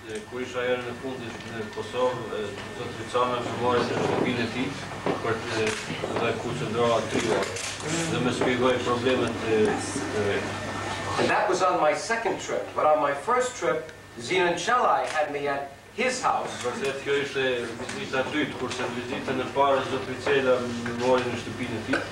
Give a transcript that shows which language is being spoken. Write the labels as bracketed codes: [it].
[sq] Kur isha erë në fundit në Kosovë, Zotri Tsana më mori në shtëpinë e tij për të koncentroa 3 orë dhe më shpjegoi problemet e vetë. [en] And that was on my second trip, but on my first trip, Zinon Qelaj had me at his house. [sq] Vërtet kjo ishte vizita e dytë, kurse në vizitën e parë Zotri Qela më mori në shtëpinë e tij.